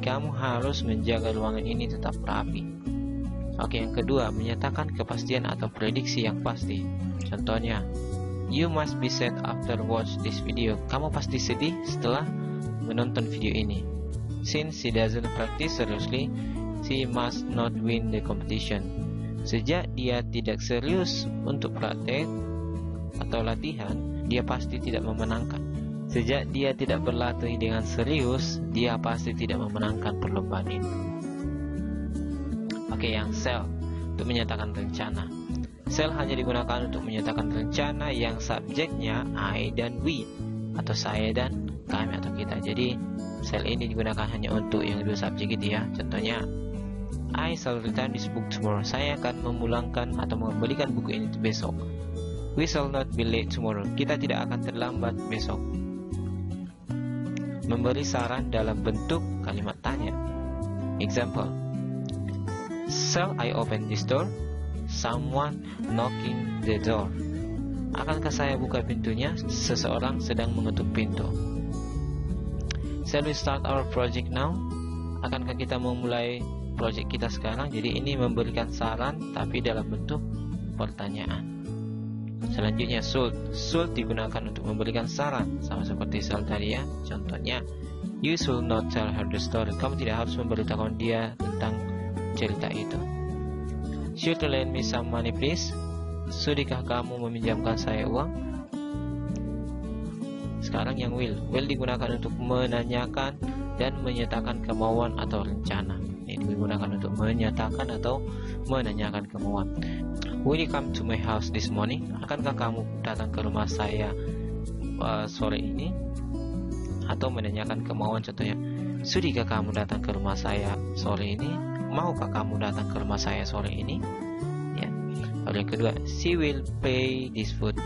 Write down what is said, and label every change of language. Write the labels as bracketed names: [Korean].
[Indonesian] Kamu harus menjaga ruangan ini tetap rapi. Oke, yang kedua, menyatakan kepastian atau prediksi yang pasti. Contohnya, [English] you must be sad after watch this video. [Indonesian] Kamu pasti sedih setelah menonton video ini. [English] Since she doesn't practice seriously, she must not win the competition. [Indonesian] Sejak dia tidak serius untuk praktek atau latihan, dia pasti tidak memenangkan. Sejak dia tidak berlatih dengan serius, dia pasti tidak memenangkan perlombaan ini. Oke, yang shall, untuk menyatakan rencana. Shall hanya digunakan untuk menyatakan rencana yang subjeknya I dan we, atau saya dan kami atau kita. Jadi shall ini digunakan hanya untuk yang dua subjek itu ya. Contohnya, [English] I shall return this book tomorrow. [Indonesian] Saya akan memulangkan atau mengembalikan buku ini besok. [English] We shall not be late tomorrow. [Indonesian] Kita tidak akan terlambat besok. Memberi saran dalam bentuk kalimat tanya. Example, [English] shall I open this door? Someone knocking the door. [Indonesian] Akankah saya buka pintunya? Seseorang sedang mengetuk pintu. [English] Shall we start our project now? [Indonesian] Akankah kita memulai project kita sekarang? Jadi ini memberikan saran tapi dalam bentuk pertanyaan. Selanjutnya, should digunakan untuk memberikan saran, sama seperti shall tadi ya. Contohnya, [English] you should not tell her the story. [Indonesian] Kamu tidak harus memberitahu dia tentang cerita itu. [English] Should you lend me some money please? [Indonesian] Sudikah kamu meminjamkan saya uang? Sekarang yang will digunakan untuk menanyakan dan menyatakan kemauan atau rencana. Ini digunakan untuk menyatakan atau menanyakan kemauan. [English] Will you come to my house this morning? [Indonesian] Akankah kamu datang ke rumah saya sore ini? Atau menanyakan kemauan, contohnya, sudikah kamu datang ke rumah saya sore ini? Maukah kamu datang ke rumah saya sore ini? Ya. Lalu yang kedua, [English] she will pay this food.